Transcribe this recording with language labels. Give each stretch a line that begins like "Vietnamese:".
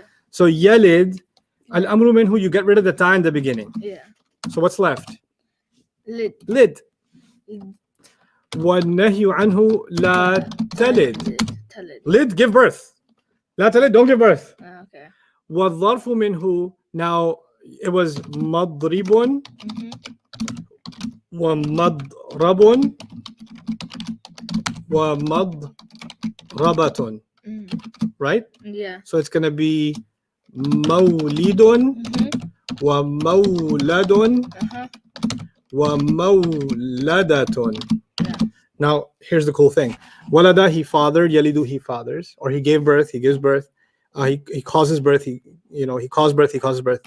English: So yalid,
Arabic: al-amru minhu,
English: you get rid of the ta in the beginning. So what's left? Lid.
Arabic: وَالنَّهْيُ عَنْهُ لَا تَلِد.
English: Lid, give birth. La talid, don't give birth.
Arabic: وَالظَّرْفُ مِنْهُ,
English: now it was
Arabic: مَضْرِبٌ وَمَضْرَبٌ وَمَضْرَبَةٌ.
English: Right? So it's going to be
Arabic: مَوْلِدٌ وَمَوْلَدٌ وَمَوْلَدَةٌ.
English: Now, here's the cool thing. Walada, he fathered. Yalidu, he fathers. Or he gave birth, he gives birth. He causes birth, he causes birth.